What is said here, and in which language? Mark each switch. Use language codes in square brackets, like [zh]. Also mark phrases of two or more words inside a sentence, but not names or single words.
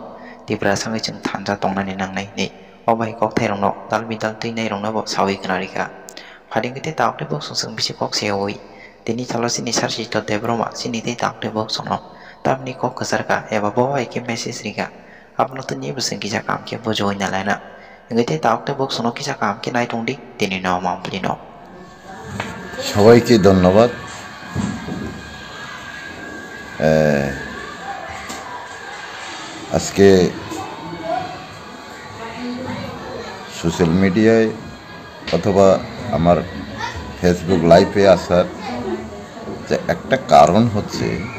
[trp] tiprasa ngai jeng thanja tongnan ni nangai ni obai kok thai rong no dal mi dal tui nei rong no bo sawi kana rika phading kete taok te bok sung bisi kok seoi tini chalo sini sar si to de broma sini te taok te bok song no tab ni kok kasar ka eba bo ai ke message rika apno to ni buseng ki jakam ke bo joi na lana ngete taok te bok sono ki jakam ke nai tongdi tini no mampli no [bn] সবাইকে ধন্যবাদ। আজকে [en] social media [bn] অথবা আমার ফেসবুক লাইভে আসার যে একটা কারণ হচ্ছে